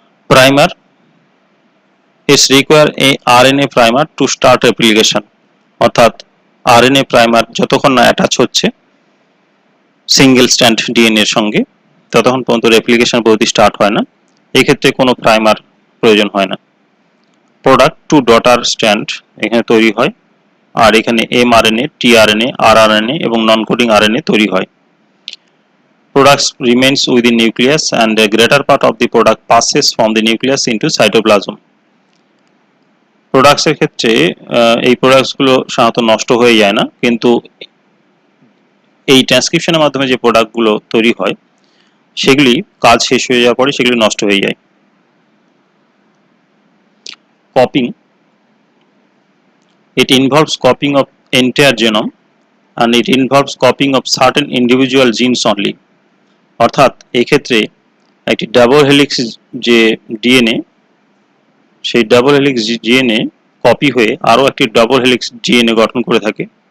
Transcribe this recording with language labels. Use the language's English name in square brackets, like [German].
[Bangla] Primer, [English] it's require a RNA primer to start replication, [Bangla] অর্থাৎ RNA primer যতক্ষণ না attach হচ্ছে সিঙ্গেল স্ট্র্যান্ড ডিএনএ এর সঙ্গে ততক্ষণ পর্যন্ত রেপ্লিকেশন পদ্ধতি স্টার্ট হয় না। এই ক্ষেত্রে কোনো প্রাইমার প্রয়োজন হয় না। [English] product to daughter strand [Bangla] এখানে তৈরি হয়, আর এখানে mRNA, tRNA, rRNA এবং নন কোডিং RNA তৈরি হয়। [English] Products remains within nucleus and a greater part of the product passes from the nucleus into cytoplasm. [Bangla] Products এর ক্ষেত্রে এই প্রোডাক্টস গুলো সাধারণত নষ্ট হয়ে যায় না, কিন্তু এই ট্রান্সক্রিপশনের মাধ্যমে যে প্রোডাক্ট গুলো তৈরি হয় সেগুলি কাজ শেষ হয়ে যাওয়ার পরে সেগুলি নষ্ট হয়ে যায়। [English] Copying, it involves copying of entire genome and it involves copying of certain individual genes only, [Bangla] অর্থাৎ এই ক্ষেত্রে একটি ডাবল হেলিক্স যে ডিএনএ সেই ডাবল হেলিক্স ডিএনএ কপি হয়ে আরো একটি ডাবল হেলিক্স ডিএনএ গঠন করে থাকে,